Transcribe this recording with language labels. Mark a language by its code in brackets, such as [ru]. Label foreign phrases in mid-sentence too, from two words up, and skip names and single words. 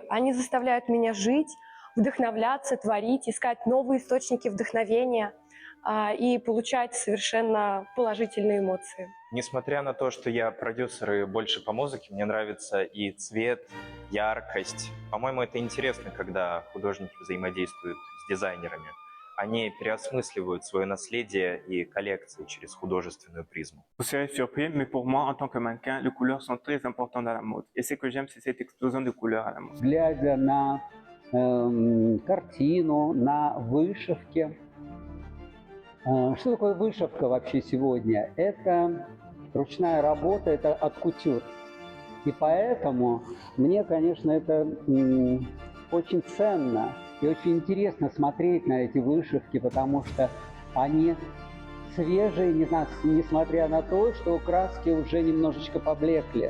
[ru] Они заставляют меня жить, вдохновляться, творить, искать новые источники вдохновения и получать совершенно положительные эмоции. Несмотря на то, что я продюсер и больше по музыке, мне нравится и цвет, яркость. По-моему, это интересно, когда художники взаимодействуют с дизайнерами. Они переосмысливают свое наследие и коллекции через художественную призму. [fr] Vous serez surpris, mais pour moi, en tant que mannequin, les couleurs sont très importantes dans la mode. Et ce que j'aime, c'est cette explosion de couleurs à la mode. [ru] Глядя на картину, на вышивки. Что такое вышивка вообще сегодня? Это ручная работа, это от кутюр. И поэтому мне, конечно, это очень ценно и очень интересно смотреть на эти вышивки, потому что они свежие, несмотря на то, что краски уже немножечко поблекли.